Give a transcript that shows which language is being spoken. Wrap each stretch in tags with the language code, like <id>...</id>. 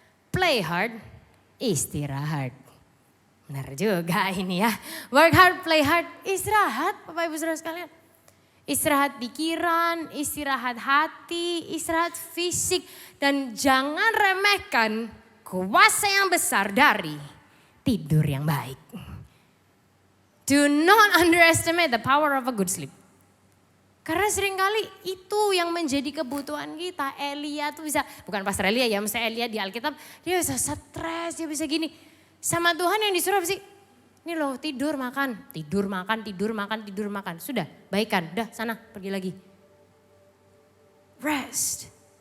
<en>Play hard,</en> <id>istirahat. Benar juga ini ya.</id> <en>Work hard, play hard,</en> <id>istirahat Bapak Ibu Saudara sekalian. Istirahat pikiran, istirahat hati, istirahat fisik. Dan jangan remehkan kuasa yang besar dari tidur yang baik.</id> <en>Do not underestimate the power of a good sleep.</en> <id>Karena seringkali itu yang menjadi kebutuhan kita. Elia tuh bisa, bukan Pastor Elia ya, misalnya Elia di Alkitab, dia bisa stres, dia bisa gini. Sama Tuhan yang disuruh apa sih? Ini loh tidur makan, tidur makan, tidur makan, tidur makan. Sudah, baikan, udah sana pergi lagi. Rest.</id>